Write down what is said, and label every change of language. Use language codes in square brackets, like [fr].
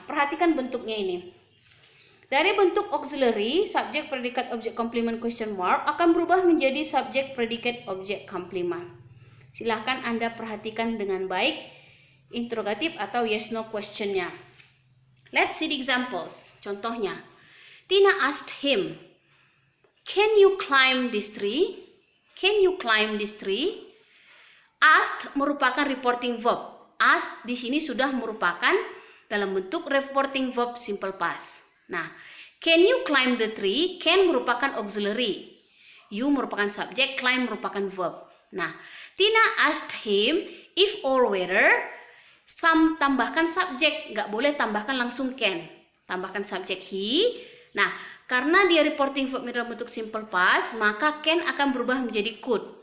[id] Perhatikan bentuknya ini. Dari bentuk auxiliary, subject predicate object complement question mark akan berubah menjadi subject predicate object complement. Silahkan Anda perhatikan dengan baik interrogatif atau yes no question-nya. [en] Let's see the examples. [id] Contohnya, [en] Tina asked him, can you climb this tree? Can you climb this tree? Asked [id] merupakan [en] reporting verb. [id] Asked di sini sudah merupakan dalam bentuk reporting verb simple past. [en] Nah, can you climb the tree? [id] Can merupakan auxiliary. You merupakan subjek, climb merupakan verb. Nah, [en] Tina asked him if or whether, [id] tambahkan subjek, nggak boleh tambahkan langsung can. Tambahkan subjek he. Nah, Karena dia reporting verbnya dalam bentuk simple past, maka can akan berubah menjadi could.